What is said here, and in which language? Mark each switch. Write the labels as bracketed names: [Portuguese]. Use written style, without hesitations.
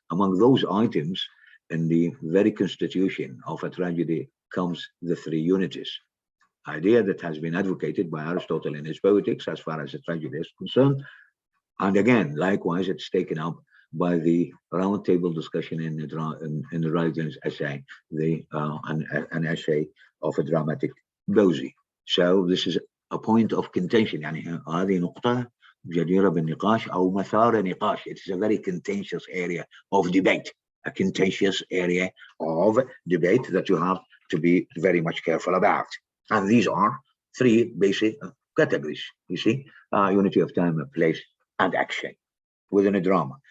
[English] Among those items in the very constitution of a tragedy comes the 3 unities, idea that has been advocated by Aristotle in his Poetics as far as a tragedy is concerned. And again, likewise, it's taken up by the roundtable discussion in Dryden's essay, an essay of a dramatic poesy. So this is a point of contention. [Arabic] يعني هذه نقطة جديرة بالنقاش أو مثار نقاش. [English] It is a very contentious area of debate, a contentious area of debate that you have to be very much careful about. And these are 3 basic categories, you see, unity of time, place, and action within a drama.